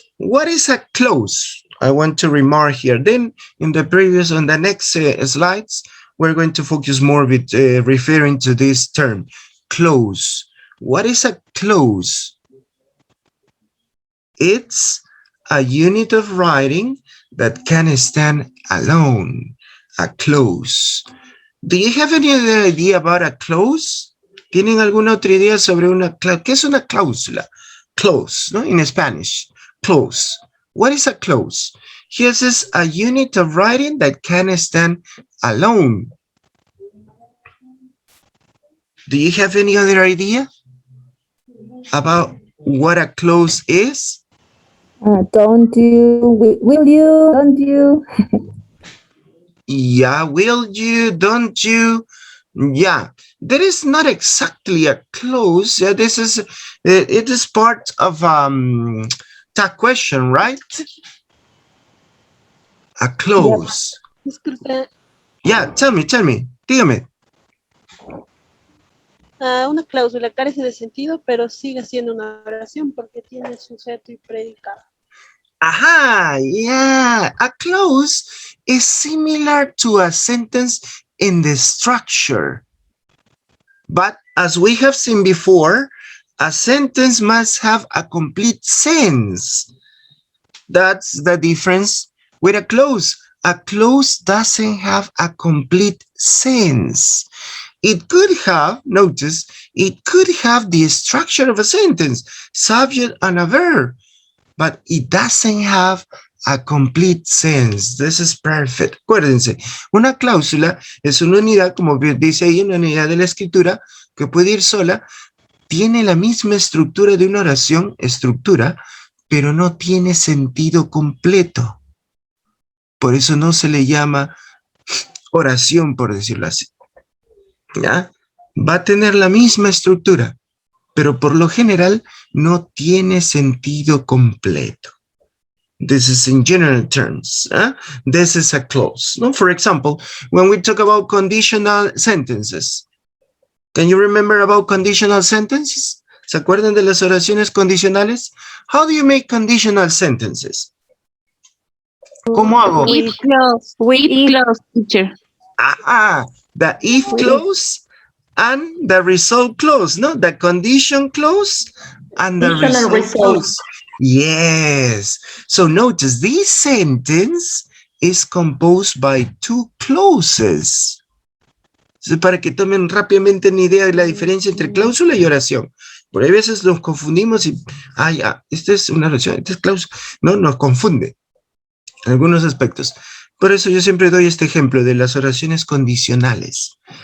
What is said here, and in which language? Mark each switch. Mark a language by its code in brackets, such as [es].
[en] What is a clause? I want to remark here. Then on the next slides, we're going to focus more with referring to this term, clause. What is a clause? It's a unit of writing that can stand alone. A clause. Do you have any other idea about a clause? [es] ¿Tienen alguna otra idea sobre una cláusula? ¿Qué es una cláusula? [en] Clause, [es] ¿no? [en] In Spanish, clause. What is a clause? Here it says a unit of writing that can stand alone. Do you have any other idea about what a clause is? Don't you, will you, don't you? Yeah, will you, don't you? Yeah, there is not exactly a clause. Yeah, this is, it is part of that question, right? A clause. [es] Disculpe, [en] Yeah, tell me, [es] dígame. una cláusula carece de sentido, pero sigue siendo una oración porque tiene sujeto y predicado. [en] Aha, yeah. A clause is similar to a sentence in the structure. But as we have seen before, a sentence must have a complete sense. That's the difference with a clause. A clause doesn't have a complete sense. It could have, notice, it could have the structure of a sentence, subject and a verb, but it doesn't have a complete sense. This is perfect. [es] Acuérdense, una cláusula es una unidad, como dice ahí, una unidad de la escritura que puede ir sola, tiene la misma estructura de una oración, pero no tiene sentido completo. Por eso no se le llama oración, por decirlo así. ¿Ya? Va a tener la misma estructura, pero por lo general no tiene sentido completo. [en] This is in general terms. This is a clause. No? For example, when we talk about conditional sentences, can you remember about conditional sentences? [es] ¿Se acuerdan de las oraciones condicionales? [en] How do you make conditional sentences? [es] ¿Cómo hago? [en] With clause. With clause, teacher. The if clause and the result clause, no? The condition clause and the result clause. Yes. So notice this sentence is composed by 2 clauses. [es] Entonces, para que tomen rápidamente una idea de la diferencia entre cláusula y oración. Por ahí a veces nos confundimos y, esta es una oración, esta es cláusula. No, nos confunde en algunos aspectos. Por eso yo siempre doy este ejemplo de las oraciones condicionales.